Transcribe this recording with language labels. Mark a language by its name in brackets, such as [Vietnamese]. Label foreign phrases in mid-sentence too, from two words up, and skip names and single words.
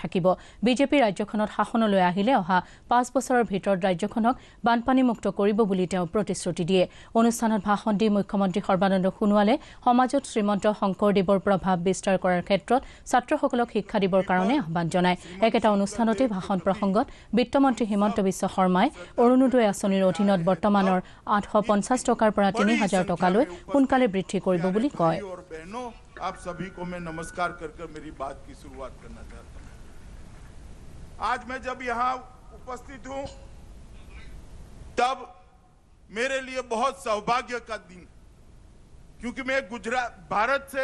[Assamese] থাকিব বিজেপি ৰাজ্যখনত শাসনলৈ আহিলে অহা 5 বছৰৰ ভিতৰত ৰাজ্যখনক বানপানীমুক্ত কৰিব বুলি তেওঁ প্ৰতিশ্ৰুতি দিয়ে অনুষ্ঠানত ভাষণ দি মুখ্যমন্ত্ৰী সৰ্বানন্দ সোণোৱালে সমাজত শ্ৰীমন্ত শংকৰদেৱৰ প্ৰভাৱ বিস্তাৰ কৰাৰ ক্ষেত্ৰত ছাত্ৰসকলক শিক্ষা দিবৰ কাৰণে আহ্বান জনায় একেটা অনুষ্ঠানতে ভাষণ প্ৰসংগত বিত্তমন্ত্ৰী হিমন্ত বিশ্ব শৰ্মাই অৰুণোদয় আঁচনিৰ অধীনত বৰ্তমানৰ 850 টকাৰ পৰা 3000 টকালৈ সোনকালে বৃদ্ধি কৰিব বুলি কয় [Hindi] आप सभी को मैं नमस्कार कर मेरी बात की शुरुआत करना चाहता हूं आज मैं जब यहां उपस्थित हूं तब मेरे लिए बहुत सौभाग्य का दिन क्योंकि मैं भारत से